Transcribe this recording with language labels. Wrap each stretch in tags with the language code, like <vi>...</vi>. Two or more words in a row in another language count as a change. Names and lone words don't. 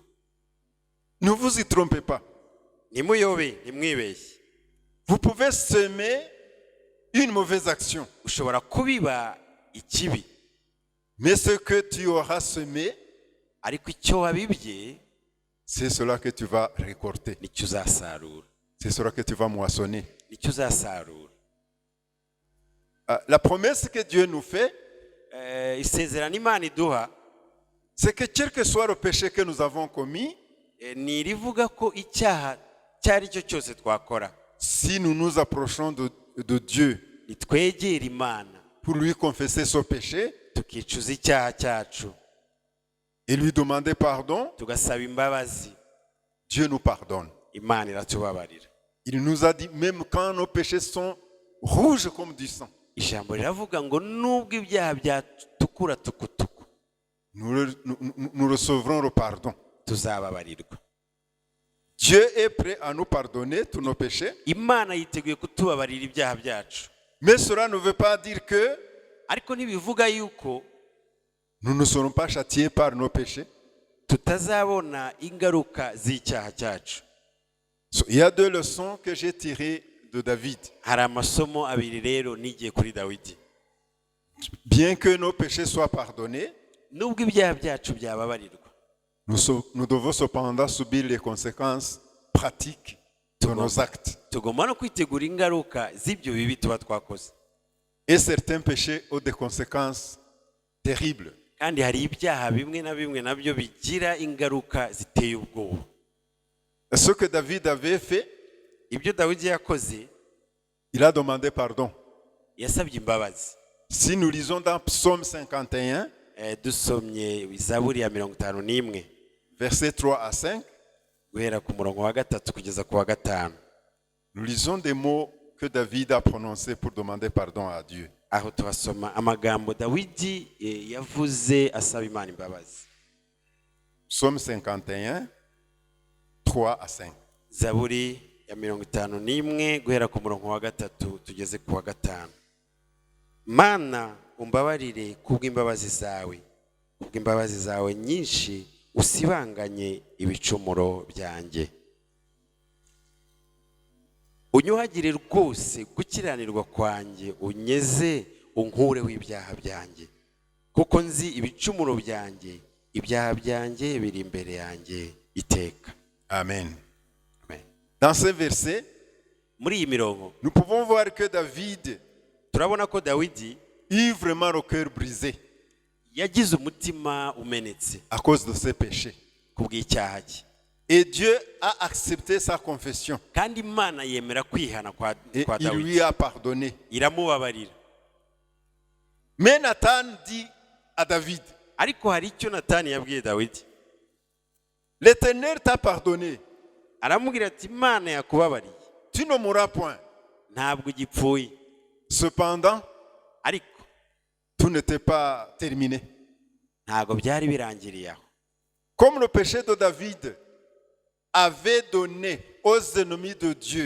<fr>Ne vous y trompez pas.</fr> <rw>Ntimuyobe, ntimwibeshye.</rw> <fr>Vous pouvez semer une mauvaise action.</fr> <rw>Ushobora kubiba ikibi,</rw> <fr>Mais ce que tu auras semé,</fr> <rw>ariko icyo wabibye</rw> <fr>c'est cela que tu vas récolter.</fr> <rw>nicyo uzasarura.</rw> <fr>C'est cela que tu vas moissonner.</fr> <rw>Nicyo uzasarura.</rw> <fr>La promesse que Dieu nous fait,</fr> <rw>Isezerano Imana iduha</rw> <fr>c'est que quel que soit le péché que nous avons commis,</fr> <rw>ni irivuga ko icyaha icyo ari cyo cyose twakora,</rw> <fr>si nous nous approchons de Dieu</fr> <rw>nitwegera Imana</rw> <fr>pour lui confesser ce péché</fr> <rw>tukicuza icyaha cyacu,</rw> <fr>et lui demander pardon,</fr> <rw>tugasaba imbabazi,</rw> <fr>Dieu nous pardonne.</fr> <rw>Imana iratubabarira.</rw> <fr>Il nous a dit, même quand nos péchés sont rouges comme du sang,</fr> <rw>Ijambo riravuga ngo nubwo ibyaha byatukura tukutuku,</rw> <fr>nous recevrons le pardon.</fr> <rw>tuzababarirwa.</rw> <fr>Dieu est prêt à nous pardonner tous nos péchés,</fr> <rw>Imana yiteguye kutubabarira ibyaha byacu,</rw> <fr>mais cela ne veut pas dire que</fr> <rw>ariko ntibivuga yuko</rw> <fr>nous ne serons pas châtiés par nos péchés.</fr> <rw>tutazabona ingaruka z'icyaha cyacu.</rw> <fr>Il y a deux leçons que j'ai tirées de David.</fr> <rw>Hari amasomo abiri rero nigiye kuri Dawidi.</rw> <fr>Bien que nos péchés soient pardonnés,</fr> <rw>Nubwo ibyaha byacu byababarirwa,</rw> <fr>nous devons cependant subir les conséquences pratiques de nos actes.</fr> <rw>tugomba no kwitegura ingaruka z'ibyo bibi tuba twakoze.</rw> <fr>Et certains péchés ont des conséquences terribles.</fr> <rw>Kandi hari ibyaha bimwe na bimwe nabyo bigira ingaruka ziteye ubwoba.</rw> <fr>Ce que David avait fait,</fr> <rw>Ibyo Dawidi yakoze,</rw> <fr>il a demandé pardon.</fr> <rw>yasabye imbabazi.</rw> <fr>Si nous lisons dans Psaume 51,</fr> <rw>Dusomye Zaburi ya 51</rw> <fr>versets 3 à 5,</fr> <rw>guhera ku murongo wa 3 kugeza ku wa 5.</rw> <fr>nous lisons des mots que David a prononcés pour demander pardon à Dieu.</fr> <rw>Aho tuhasoma amagambo Dawidi yavuze asaba Imana imbabazi.</rw> <fr>Psaume 51, 3 à 5.</fr> <rw>Zaburi ya 51 guhera ku murongo wa 3 tugeze ku wa 5. Mana umbabarire kubw'imbabazi zawe nyinshi usibanganye ibicumuro byanjye. Unyuhagire rwose gukiranirwa kwanjye, unyeze unkureho ibyaha byanjye, kuko nzi ibicumuro byanjye, ibyaha byanjye biri imbere yanjye iteka. Amen. Amen.</rw> <fr>Dans ce verset,</fr> <rw>Muri iyi mirongo</rw> <fr>nous pouvons voir que David</fr> <rw>turabona ko Dawidi</rw> <fr>eut vraiment le cœur brisé</fr> <rw>yagize umutima umenetse</rw> <fr>à cause de ses péchés.</fr> <rw>kubw'icyaha cye.</rw> <fr>Et Dieu a accepté sa confession.</fr> <rw>Kandi Imana yemera kwihana kwa</rw> <fr>Et il</fr> <rw>Dawidi,</rw> <fr>lui a pardonné.</fr> <rw>iramubabarira.</rw> <fr>Mais Nathan dit à David,</fr> <rw>Ariko hari icyo Natani yabwiye Dawidi.</rw> <fr>l'Éternel t'a pardonné.</fr> <rw>Aramubwira ati Imana yakubabariye,</rw> <fr>Tu ne mourras point.</fr> <rw>ntabwo gipfuye.</rw> <fr>Cependant,</fr> <rw>Ariko</rw> <fr>tout n'était pas terminé.</fr> <rw>ntabwo byari birangiriye aho.</rw> <fr>Comme le péché de David avait donné aux ennemis de Dieu</fr>